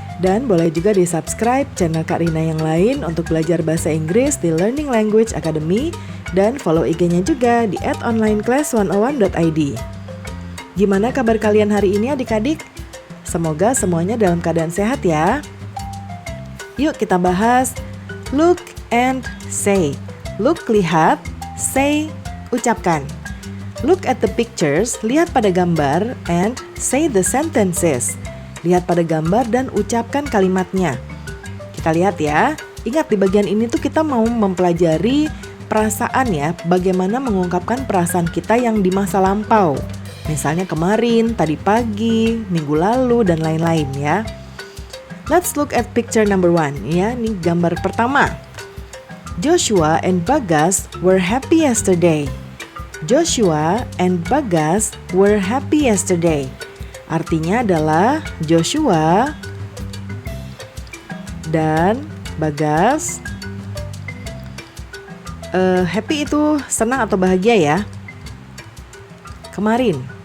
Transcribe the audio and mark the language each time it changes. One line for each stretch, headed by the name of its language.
Indonesian: Dan boleh juga di-subscribe channel Kak Rina yang lain untuk belajar bahasa Inggris di Learning Language Academy dan follow IG-nya juga di @onlineclass101.id. Gimana kabar kalian hari ini adik-adik? Semoga semuanya dalam keadaan sehat ya. Yuk kita bahas look and say.
English: Look
Indonesian: lihat,
English: say
Indonesian: ucapkan.
English: Look at the pictures,
Indonesian: lihat pada gambar,
English: and say the sentences.
Indonesian: Lihat pada gambar dan ucapkan kalimatnya. Kita lihat ya. Ingat di bagian ini tuh kita mau mempelajari perasaan ya. Bagaimana mengungkapkan perasaan kita yang di masa lampau. Misalnya kemarin, tadi pagi, minggu lalu, dan lain-lain ya.
English: Let's look at picture number 1 ya.
Indonesian: Ini gambar pertama.
English: Joshua and Bagas were happy yesterday. Joshua and Bagas were happy yesterday.
Indonesian: Artinya adalah Joshua dan Bagas happy itu senang atau bahagia ya kemarin.